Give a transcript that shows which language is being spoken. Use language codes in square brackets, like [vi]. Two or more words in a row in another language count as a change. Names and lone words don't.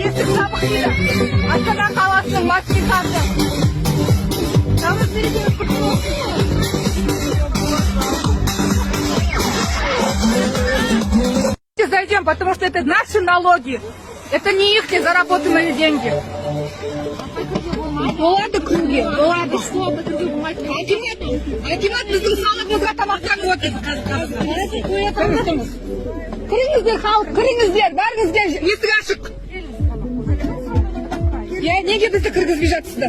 [kk] жабық дейді. Астана қаласының маслихаты. Наурыз мерекесі құтты болсын. [ru] Зайдем, потому что это наши налоги. Это не их заработанные деньги. [kk] Болады кіруге, болады. Акимат біздің салығымызға тамақтанып отыр. Кіріңіздер, халық, кіріңіздер, бәріңізге есік ашық. Неге бізді кіргізбей жатсыздар?